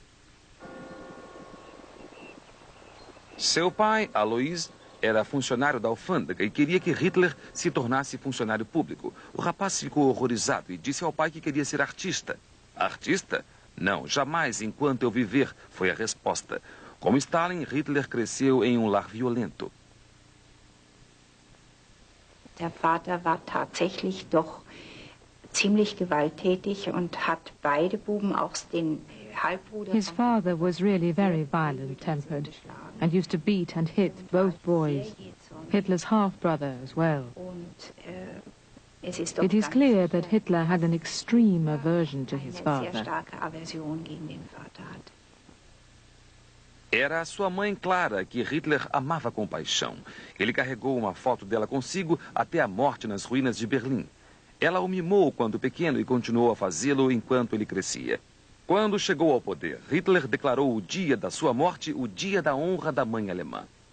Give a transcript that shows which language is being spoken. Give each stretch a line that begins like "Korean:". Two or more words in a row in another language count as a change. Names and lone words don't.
Portuguese: Seu pai, Alois, era funcionário da alfândega e queria que Hitler se tornasse funcionário público. O rapaz ficou horrorizado e disse ao pai que queria ser artista. Artista? Não, jamais enquanto eu viver, foi a resposta. Como Stalin, Hitler cresceu em um lar violento.
German: Der Vater war tatsächlich doch ziemlich gewalttätig und hat beide Buben, auch den Halbbruder...
English: His father was really very violent-tempered and used to beat and hit both boys, Hitler's half-brother as well. It is clear that Hitler had an extreme aversion to his father.
Portuguese: Era a sua mãe Clara que Hitler amava com paixão. Ele carregou uma foto dela consigo até a morte nas ruínas de Berlim. Ela o mimou quando pequeno e continuou a fazê-lo enquanto ele crescia. Quando chegou ao poder, Hitler declarou o dia da sua morte o Dia da Honra da Mãe Alemã.